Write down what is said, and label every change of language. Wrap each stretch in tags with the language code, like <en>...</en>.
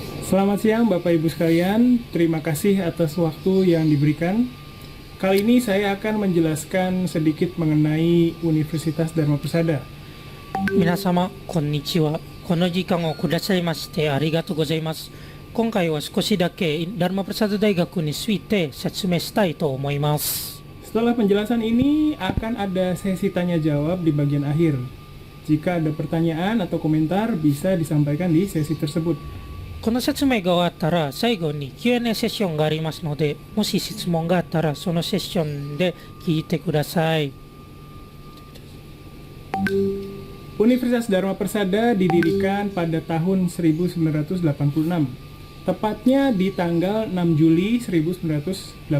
<id>Selamat siang Bapak Ibu sekalian. Terima kasih atas waktu yang diberikan. Kali ini saya akan menjelaskan sedikit mengenai Universitas Dharma Persada.</id> <ja>Minasama, konnichiwa. この時間をくださいましてありがとうございます。今回は少しだけダルマプラサダ大学について説明したいと思います。</ja> <id>Setelah penjelasan ini akan ada sesi tanya jawab di bagian akhir. Jika ada pertanyaan atau komentar bisa disampaikan di sesi tersebut.</id> <ja>この説明が終わったら最後に Q&A セッションがありますので、もし質問があったらそのセッションで聞いてください。</ja> <id>Universitas Dharma Persada didirikan pada tahun 1986, tepatnya di tanggal 6 Juli 1986.</id>